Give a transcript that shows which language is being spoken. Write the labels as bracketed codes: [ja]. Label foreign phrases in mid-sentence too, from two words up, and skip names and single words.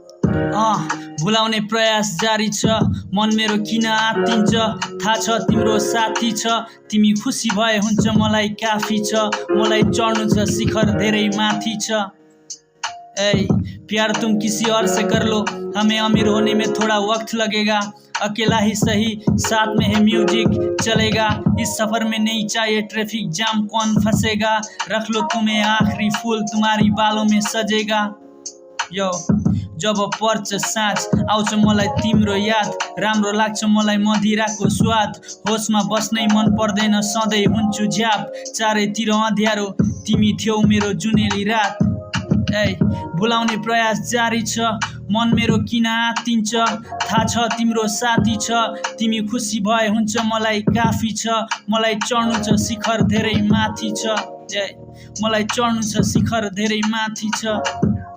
[ne] भुलाउने प्रयास जारी छ, मन मेरो किन आत्तिन्छ, थाहा छ तिम्रो साथी छ, तिमी खुसी भए हुन्छ मलाई काफी छ, मलाई चढ्नु छ शिखर धेरै माथि छ। [hi] प्यार तुम किसी और से कर लो, हमें अमीर होने में थोड़ा वक्त लगेगा, अकेला ही सही साथ में है म्यूजिक चलेगा, इस सफर में नहीं चाहिए [en] traffic jam, [hi] कौन फंसेगा, रख लो तुम्हें आखिरी फूल तुम्हारी बालों में सजेगा। [ne] यो जब पर्छ साँझ आउँछ मलाई तिम्रो याद, राम्रो लाग्छ मलाई मदिराको स्वाद, होसमा बस्नै मन पर्दैन सधैँ हुन्छु झ्याप, चारैतिर अँध्यारो तिमी थियौ मेरो जुनेली रात। भुलाउने प्रयास जारी छ, मन मेरो किन आत्तिन्छ, थाहा छ तिम्रो साथी छ, तिमी खुसी भए हुन्छ मलाई काफी छ, मलाई चढ्नु छ शिखर धेरै माथि छ, मलाई चढ्नु छ शिखर धेरै माथि छ।